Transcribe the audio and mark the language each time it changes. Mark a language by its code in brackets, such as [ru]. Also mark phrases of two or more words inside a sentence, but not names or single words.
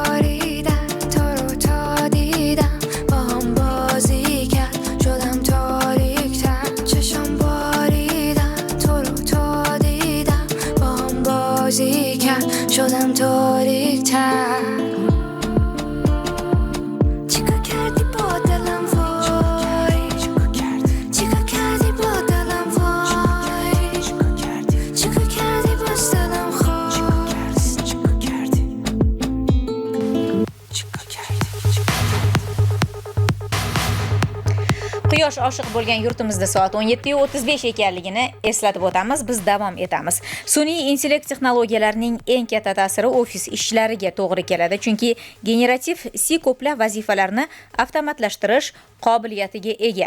[fa] شدم تاریک‌تر چیکار کردی با دلم وای چیکار کردی با دلم وای چیکار کردی با دلم خواست چیکار کردی [uz] Quyosh oshiq bo'lgan yurtimizda soat 17:35 ekanligini eslatib o'tamiz. Biz davom etamiz. Sun'iy intellekt texnologiyalarining eng katta ta'siri ofis ishlariga to'g'ri keladi, chunki generativ C ko'plab vazifalarni avtomatlashtirish qobiliyatiga ega.